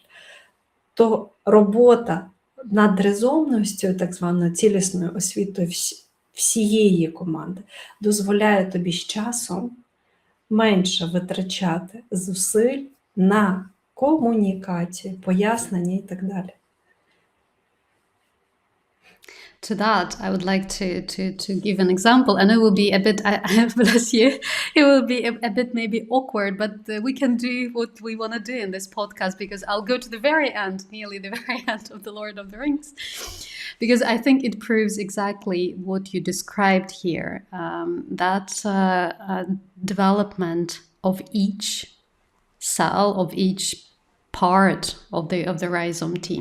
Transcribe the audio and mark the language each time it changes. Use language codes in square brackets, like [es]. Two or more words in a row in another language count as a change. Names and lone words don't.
[uk] То робота над різомністю, так званою цілісною освітою всієї команди, дозволяє тобі з часом менше витрачати зусиль на комунікацію, пояснення і так далі. [en] To that, I would like to give an example, and it will be a bit, bless you, it will be a bit maybe awkward, but we can do what we want to do in this podcast, because I'll go to the very end, nearly the very end of The Lord of the Rings, because I think it proves exactly what you described here, that development of each cell, of each part of the rhizome team.